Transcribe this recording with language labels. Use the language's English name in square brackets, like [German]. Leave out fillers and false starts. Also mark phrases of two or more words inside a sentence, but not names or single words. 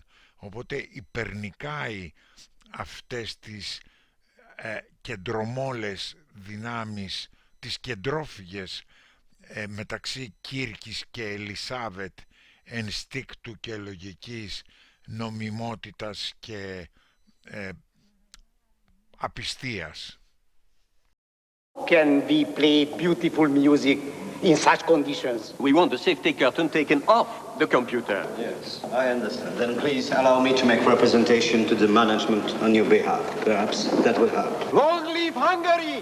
[Greek] Οπότε υπερνικάει αυτές τις κεντρομόλες δυνάμεις, τις κεντρόφυγες μεταξύ Κίρκης και Ελισάβετ, ενστίκτου και λογικής, νομιμότητας και απιστίας. [English] Can we play beautiful music in such conditions? We want the safety curtain taken off the computer. Yes, I understand. Then please allow me to make representation to the management on your behalf. Perhaps that will help. Long live Hungary!